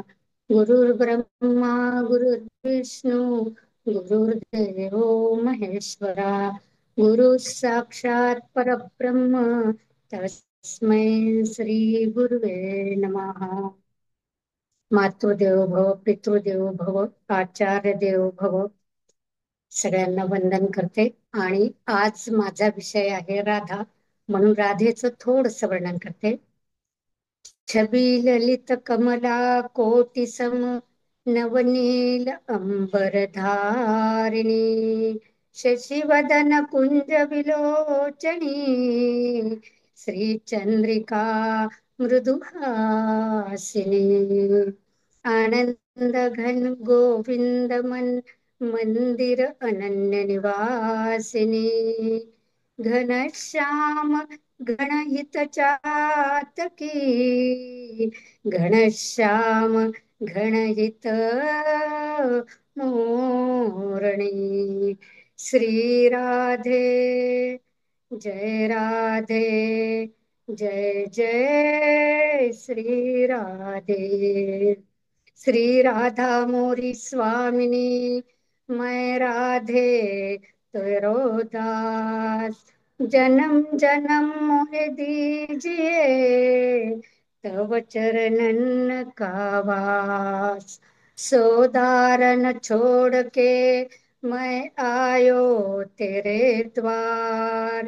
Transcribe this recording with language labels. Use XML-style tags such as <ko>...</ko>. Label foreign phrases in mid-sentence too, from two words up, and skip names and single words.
<sa>गुरुर्ब्रह्मा गुरुर्विष्णु गुरुर्देवो महेश्वरा गुरुः साक्षात् परब्रह्म तस्मै श्री गुरुवे नमः. मातृदेवो भव, पितृदेवो भव, आचार्य देवो भव.</sa> <mr>सगळ्यांना वंदन करते. आणि आज माझा विषय आहे राधा, म्हणून राधेचं थोडस वर्णन करते.</mr> <hi>छबी ललित कमला कोटि सम नवनील अंबरधारिणी शशिवदन कुंज विलोचनी श्री चंद्रिका मृदुहासिनी आनंद घन गोविंद मंदिर अनन्य निवासिनी घनश्याम घनहित चातकी घनश्याम घनहित मोरणी. श्री राधे जय राधे जय जय श्री राधे। श्री राधा मोरी स्वामिनी, मैं राधे तेरो दास। जन्म जन्म मोहे दीजिए, तव चरणन का वास। सोदारन छोड़ के मैं आयो तेरे द्वार।</hi>